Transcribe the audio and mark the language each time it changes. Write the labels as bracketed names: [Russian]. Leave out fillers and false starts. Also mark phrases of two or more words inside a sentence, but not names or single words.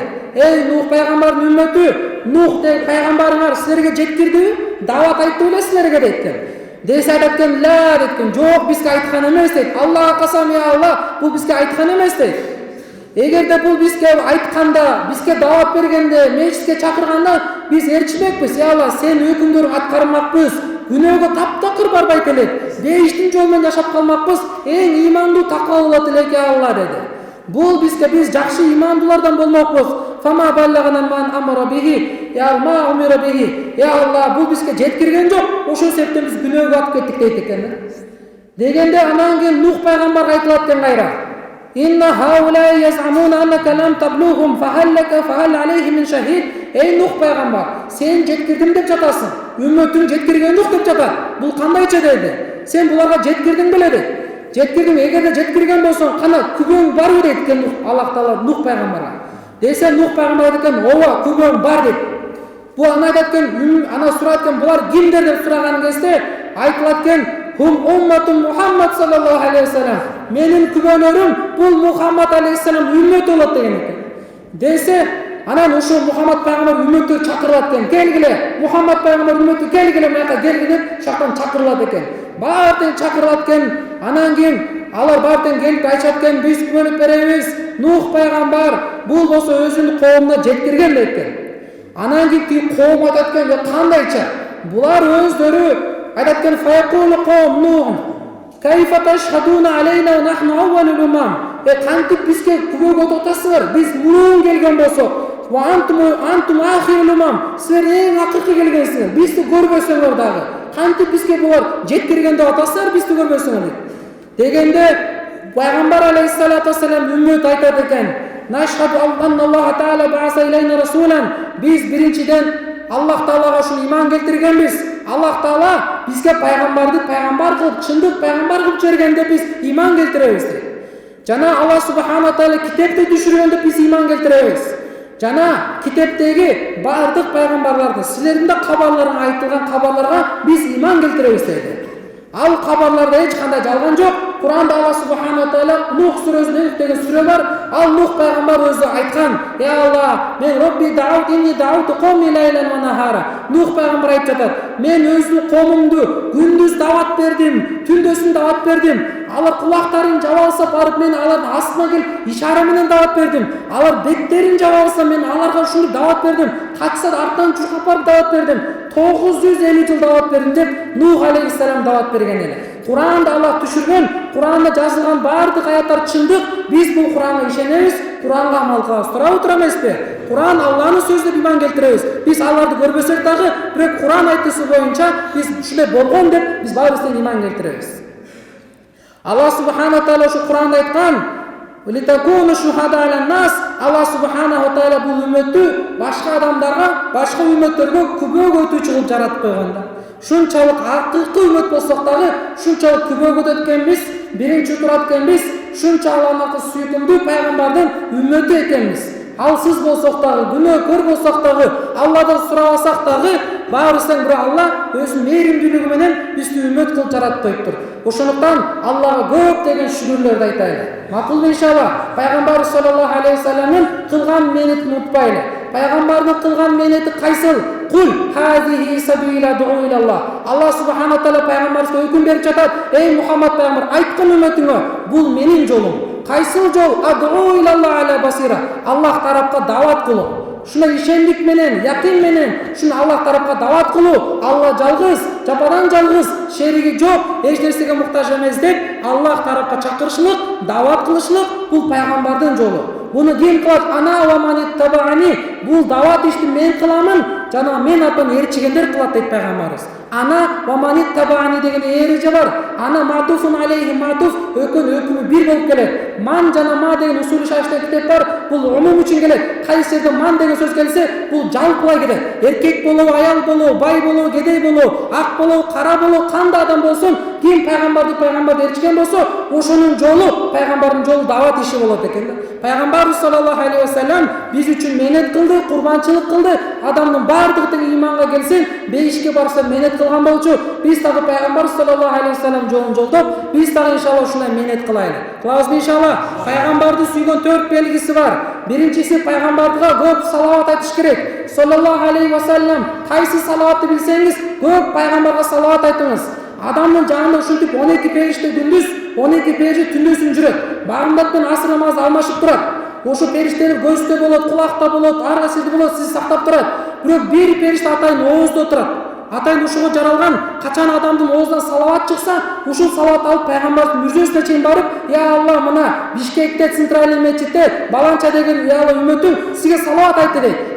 [Kyrgyz] Эй Нух пайгамбардын үммөтү, Нух деген пайгамбарыңар силерге жеткирдиби? Даават айтты беле силерге дейткен. Десе айтат экен: "Ла" дейткен. "Жок, бизге айткан эмес" дейт. "Аллага касам [Arabic] يا الله, [Kyrgyz] бул бизге айткан эмес" дейт. Эгерде бул бизге айтканда, бизге даават бергенде, мечитке чакырганда биз ээрчимекпиз. [Arabic] "يا الله, [Kyrgyz] сен өкүмдөрүң аткармакпыз. Күнөөгө таптакыр барбайт элек. Бейиштин жолу менен жашап калмакпыз. Эң ыймандуу таква болот элек [Arabic] يا الله" [Kyrgyz] деди. Бул бизге биз жакшы ыймандуулардан болмокпуз. [Arabic] "فما بلغنا من أمر به, يا ألما أمر به". [Kyrgyz] Я Алла, бул бизге жеткирген жок. Ошол себептен биз күнөөгө ат кеттик дейт экен. Дегенде анан кийин Нух пайгамбарга айтылат экен кайра: [Arabic] "إن هؤلاء يزعمون أنك لم تبلغهم فهل لك فهل عليهم من شهيد". [Kyrgyz] Эй Нух пайгамбар, сен жеткирдим деп жатасың. Үммөтүң жеткирген жок деп жатат. Бул кандайча деди? Сен буларга жеткирдиң беле дейт. Жеткирдим, эгерде жеткирген болсоң, кана күбөң барбы дейт экен Аллах Таала Нух пайгамбарга. Десе Нух пайгамбар айтат экен: "Ооба, күбөң бар" дейт. Бу ана айтат экен, ана сурайт экен, булар кимдер деп сураган кезде айтылат экен: [Arabic] "هم أمة محمد صلى الله عليه وسلم". [Kyrgyz] Менин күбөлөрүм бул Мухаммад алейхиссалам үммөт болот деген экен. Десе анан ошо Мухаммад пайгамбар үммөттөр чакырылат экен. "Келгиле, Мухаммад пайгамбар үммөтү келгиле, мынакка келгиле" деп шактан чакырылат экен. Баардыгы чакырылат экен. Анан кийин алар баардыгы келип айтышат экен: "Биз күбөлүп беребиз. Нух пайгамбар бул болсо өзүнүн коомуна жеткирген" дейт экен. Анан кийин коом айтат экен: "Кандайча?" Булар өздөрү айтат экен: [Arabic] "فيقول قوم نوح، كيف تشهدون علينا ونحن أول الأمم". [Kyrgyz] Кантип бизге күбөгө отасыздар? Биз мурун келген болсок, [Arabic] "وأنتم آخر الأمم", [Kyrgyz] силер эң акыркы келгенсиңер. Бизди көрбөсөңөр дагы. Кантип бизге булар жеткирген деп атасыздар, бизди көрбөсөңөр дейт. Дегенде пайгамбар [Arabic] عليه الصلاة والسلام [Kyrgyz] үммөт айтат экен: [Arabic] "نشهد الله تعالى بعث إلينا رسولا". [Kyrgyz] Биз биринчиден Аллах Таалага ушул иман келтиргенбиз. Аллах Таала бизге пайгамбарды пайгамбар кылып, чындык пайгамбар кылып жибергенде биз иман келтиребиз дейт. Жана [Arabic] الله سبحانه تعالى [Kyrgyz] китепти түшүргөндө биз иман келтиребиз. Жана китептеги бардык пайгамбарларды, силердин да кабарларыңа айтылган кабарларга биз иман келтиребиз деди. Ал кабарларда эч кандай жалган жок. Куранда [Arabic] الله سبحانه تعالى [Kyrgyz] Нух сүрөсүндө деген сүрө бар. Ал Нух пайгамбар өзү айткан: [Arabic] "يا الله، мен ربي دعوت إني دعوت قومي ليلا ونهارا". [Kyrgyz] Нух пайгамбар айтып жатат: "Мен өзүм коомумду күндүз даават бердим, түндөсүн даават бердим. Алар кулактарын жаба алса барып мен алардын астына келип ишара менен даават бердим. Алар беттерин жаба алса мен аларга ушуну даават бердим. Качса арттан чуркап барып даават бердим. 950 жыл даават бердим" деп Нух алейхиссалам даават берген эле. Куранда Аллах түшүргөн, Куранда жазылган бардык аяттар чындык. Биз бул Куранга ишенебиз, Куранга амал кылабыз. Тура эмеспи? Куран Алланын сөзү деп иман келтиребиз. Биз аларды көрбөсөк дагы, бирок Куран айтышы боюнча биз ушундай болгон деп биз баарыбыз иман келтиребиз. [Arabic] الله سبحانه تعالى [Kyrgyz] ушу Куранда айткан: [Arabic] "لتكونوا شهداء على الناس". الله سبحانه وتعالى [Kyrgyz] бул үммөттү башка адамдарга, башка үммөттөргө күбөгө өтүүчү кылып жаратып койгон да. Шунчалык акылкы үммөт болсок дагы, шунчалык күбөгө өткөнбүз, биринчи турат экенбиз, шунча Аллахка сүйкүмдүү пайгамбардын үммөтү экенбиз. Алсыз болсок дагы, күнөөкөр болсок дагы, Алладан сурабасак дагы, баарыбыздан бирок Алла өзүнүн мээримдүүлүгү менен бизди үммөт кылып жаратып коюптур. Ошондуктан Аллага көп деген шүгүрлөрдү айтайлы. Макулбу иншалла. Пайгамбар [Arabic] صلى الله عليه [Kyrgyz] вассаламдын кылган мээнетин унутпайлы. Пайгамбардын кылган мээнети кайсыл? [Arabic] قل هذه سبيلي أدعو إلى الله. الله سبحانه تعالى [Kyrgyz] пайгамбарга өкүм берип жатат: "Эй Мухаммад пайгамбар, айткын үммөтүңө, бул менин жолум. Кайсыл жол? [Arabic] أدعو إلى الله على بصيرة. [Kyrgyz] Аллах тарапка дават кылуу. Шуна ишендик менен, якин менен шуну Аллах тарапка дават кылуу. Алла жалгыз, жападан жалгыз, шериги жок, эч нерсеге муктаж эмес деп Аллах тарапка чакырышлык, дават кылышлык бул пайгамбардын жолу. Буну ким кылат? [Arabic] أنا ومن اتبعني. [Kyrgyz] Бул дават ишти мен кыламын, жана мен артан ээрчигендер кылат дейт пайгамбарыбыз. [Arabic] أنا ومن اتبعني [Kyrgyz] деген эреже бар. [Arabic] أنا معطوف عليه معطوف, [Kyrgyz] өкүмү бир болуп келет. Ман жана ма деген усул шашты китеп бар. Бул умум үчүн келет. Кайсы жерде ман деген сөз келсе, бул жалпылай келет. Эркек болобу, аял болобу, бай болобу, кедей болобу, ак болобу, кара болобу, кандай адам болсун, ким пайгамбарды ээрчиген болсо, ошонун жолу, пайгамбардын жолу дават иши болот экен. Пайгамбарыбыз [Arabic] صلى الله عليه وسلم [Kyrgyz] биз үчүн менет кылды, курбанчылык кылды. Адамдын баардыгы тең иманга келсин, бейишке барса менет кылган болчу. Биз дагы пайгамбарыбыз [Arabic] صلى الله عليه وسلم [Kyrgyz] жолун жолдоп, биз дагы иншалла ушундай менет кылайлы. Кылабызбы иншалла? Пайгамбарды сүйгөн 4 белгиси бар. Биринчиси, пайгамбарга көп салават айтыш керек. [Arabic] صلى الله عليه وسلم. [Kyrgyz] Кайсы салаватты билсеңиз, көп пайгамбарга салават айтыңыз. Адамдын жанында ушинтип 12 периште күндүз, 12 периште түндөсүн жүрөт. Багымдат менен асыр намазы алмашып турат. Ошо периштелер көздө болот, кулакта болот, арга сизде болот, сизди сактап турат. Бирок бир периште атайын ооздо турат. Атайын ушуга жаралган, качан адамдын оозунан салават чыкса, ушул салават алып пайгамбардын мүрзөсүнө чейин барып, [Arabic] "يا الله, [Kyrgyz] мына Бишкекте центральный мечитте баланча деген уялы үмөтүң сизге салават айтты" дейт.